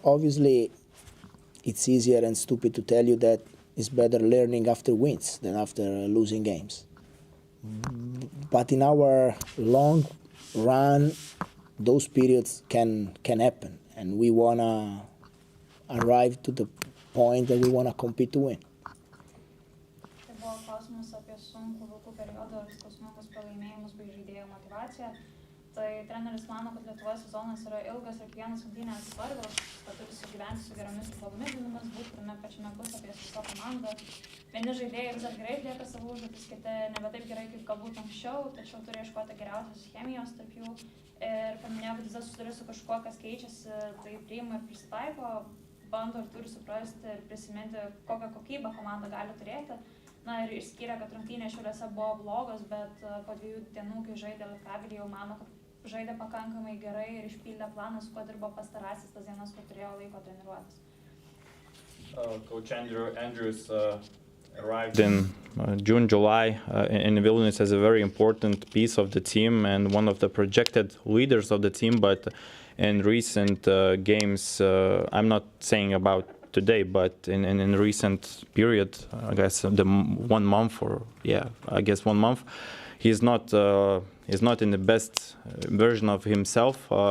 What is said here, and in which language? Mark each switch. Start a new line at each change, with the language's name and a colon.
English: Obviously, it's easier and stupid to tell you that it's better learning after wins than after losing games. But in our long run, those periods can happen, and we wanna arrive to the point that we wanna compete to win.
Lithuanian: Tai buvo klausimas apie sunkų vilkų periodą ir skausmingus pralaimėjimus bei žaidėjų motyvaciją. Tai treneris mano, kad Lietuvos sezonas yra ilgas ir kiekvienas rungtynės svarbios, kad turi sugyventi su geromis ir blogomis dienomis, būti tame pačiame puslapyje su savo komanda. Vieni žaidėjai vis dar gerai atlieka savo užduotis, kiti nebe taip gerai kaip galbūt anksčiau, tačiau turi ieškoti geriausios chemijos tarp jų. Ir paminėjau, kad vis dar susiduria su kažkuo, kas keičiasi, tai priima ir prisitaiko, bando ir turi suprasti ir prisiminti, kokią kokybę komanda gali turėti. Na ir išskyrė, kad rungtynės Šiauliuose buvo blogos, bet po 2 dienų, kai žaidė Lietkabelį, jau mano, kad žaidė pakankamai gerai ir išpildė planą, su kuo dirbo pastarasis tas dienas, kur turėjo laiko treniruotis.
English: Coach Andrews arrived in June, July in Vilnius as a very important piece of the team and one of the projected leaders of the team, but in recent games, I'm not saying about today, but in recent period, I guess the 1 month or I guess 1 month, he's not in the best version of himself.